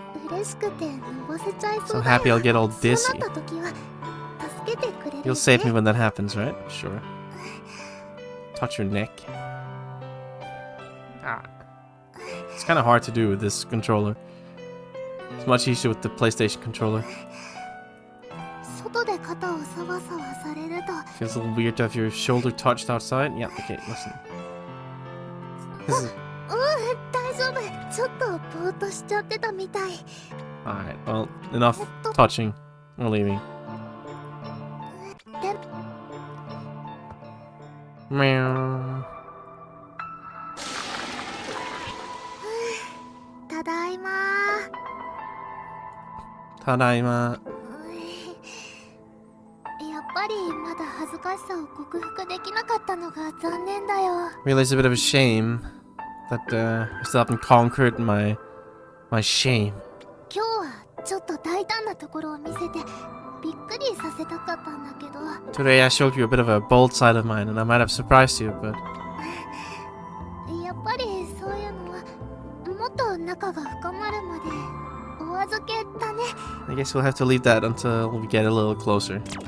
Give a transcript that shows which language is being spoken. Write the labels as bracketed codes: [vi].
[ja] 嬉しくてのぼせちゃいそ [en] So [ja] うだよ。 [en] happy I'll get all [ja] そう [en] dizzy. [ja] なった時は助けてくれるよね。 [en] You'll save me when that happens, right? Sure. Touch your neck. Ah. It's kind of hard to do with this controller. It's much easier with the PlayStation controller. [ja] 外で肩をサワサワされると [en] Feels a little weird to have your shoulder touched outside. Yeah, okay, listen. This is... [ja] 大丈夫。ちょっとぼーっとしちゃってたみたい。 [en] Alright, well, enough touching. We're leaving. で Meow. [ja] ただいま。 Tadaima. やっぱりまだ恥ずかしさを克服できなかったのが残念だよ。 [en] Really, it's a bit of a shame that I still haven't conquered my shame. [ja] 今日はちょっと大胆なところを見せてびっくりさせたかったんだけど。 [en] Today I showed you a bit of a bold side of mine, and I might have surprised you, but [ja] やっぱりそういうのはもっと仲が深まるまでお預けだね。 [en] I guess we'll have to leave that until we get a little closer.